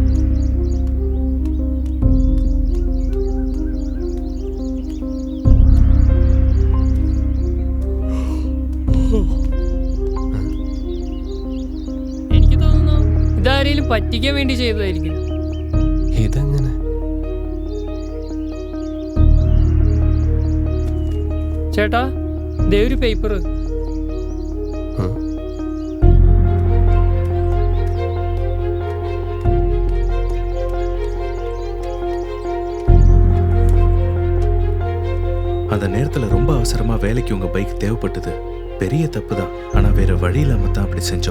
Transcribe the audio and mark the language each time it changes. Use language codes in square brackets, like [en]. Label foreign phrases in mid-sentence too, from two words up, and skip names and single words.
[ml] എനിക്ക് തോന്നുന്നു ഇതാരെങ്കിലും പറ്റിക്കാൻ വേണ്ടി ചെയ്തതായിരിക്കും. ഇതെങ്ങനെ? ചേട്ടാ, ദേ ഒരു പേപ്പർ. [ta] அந்த நேரத்தில் ரொம்ப அவசரமாக வேலைக்கு உங்கள் பைக் தேவைப்பட்டது. பெரிய தப்பு தான், ஆனால் வேறு வழி இல்லாமல் தான் அப்படி செஞ்சோம்.